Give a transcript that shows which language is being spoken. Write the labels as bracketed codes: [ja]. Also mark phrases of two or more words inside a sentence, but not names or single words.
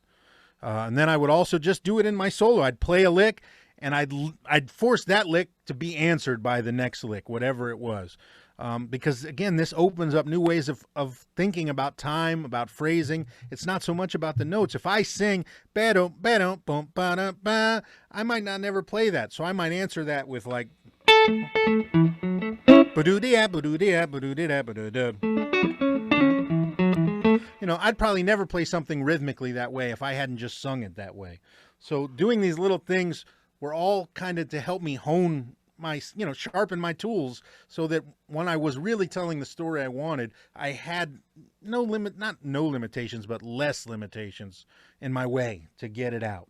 [en] And then I would also just do it in my solo. I'd play a lick, and I'd force that lick to be answered by the next lick, whatever it was. Because, again, this opens up new ways of thinking about time, about phrasing. It's not so much about the notes. If I sing, ba-dum, ba-dum, bum, ba-dum, ba, I might not never play that. So I might answer that with, like, ba-doo-dee-ah, ba-doo-dee-ah, ba-doo-dee-ah, ba-doo-doo. I'd probably never play something rhythmically that way if I hadn't just sung it that way. So doing these little things were all kind of to help me hone my, sharpen my tools so that when I was really telling the story I wanted, I had not no limitations, but less limitations in my way to get it out.